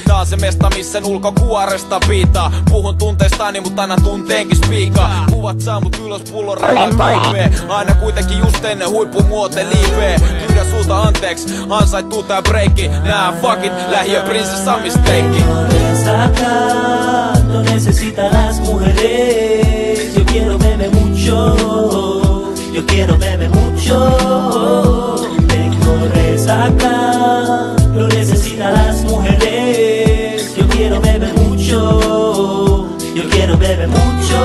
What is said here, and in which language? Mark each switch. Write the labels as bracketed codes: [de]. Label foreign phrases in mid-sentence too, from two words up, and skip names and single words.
[fi] Tää on se mesta missä ulkokuoresta piitaa. Puhun tunteistani mut aina tunteenkin spiikaa. Kuvat saa mut ylös pullon relat viipee. Aina kuitenkin just ennen huippumuote liipee. Pyydän sulta anteeks, ansaittuu tää breikki. Nää [en] fuck it, [fi] lähiö prinsessa misteikki. [es] No necesitas las mujeres. Yo quiero beber mucho. Yo quiero beber mucho. Tengo resaca. No necesitas las mujeres. Yo quiero beber mucho. Yo quiero beber mucho.